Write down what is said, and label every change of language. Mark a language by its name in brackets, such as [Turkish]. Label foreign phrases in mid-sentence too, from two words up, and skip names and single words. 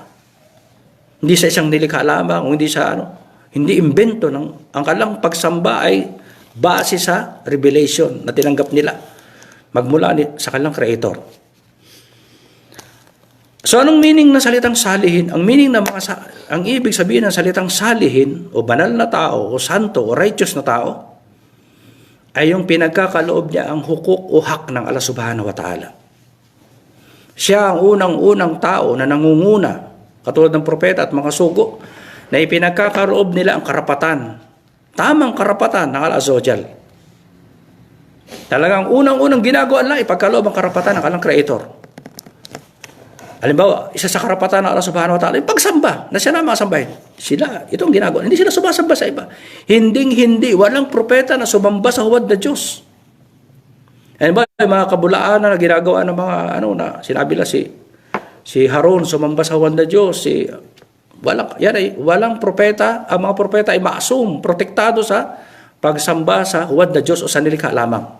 [Filipino] Hindi sa isang nilikha lamang, o hindi imbento ng ang kanilang pagsamba ay base sa revelation na tinanggap nila magmula sa kanilang creator. So anong meaning ng salitang salihin? Ang ibig sabihin ng salitang salihin o banal na tao o santo o righteous na tao ay yung pinagkakaloob niya ang hukuk o hak ng Allah [Arabic] سبحانه وتعالى. [Filipino] Siya ang unang-unang tao na nangunguna, katulad ng propeta at mga sugo, na ipinagkakaloob nila ang karapatan, tamang karapatan ng Allah [Arabic] عز وجل. [Filipino] Talagang unang-unang ginagawa nila, ipagkaloob ang karapatan ng kanilang creator. Halimbawa, isa sa karapatan ng Allah [Arabic] سبحانه وتعالى, [Filipino] yung pagsamba, na siya na masambahin. Sila, itong ginagawa. Hindi sila sumasamba sa iba. Hindi, walang propeta na sumamba sa huwad na Diyos. Halimbawa, yung mga kabulaan na ginagawa ng mga, sinabi lang si Harun sumamba sa huwad na Diyos, walang propeta, ang mga propeta ay maasum, protektado sa pagsamba sa huwad na Diyos o sa nilikha lamang.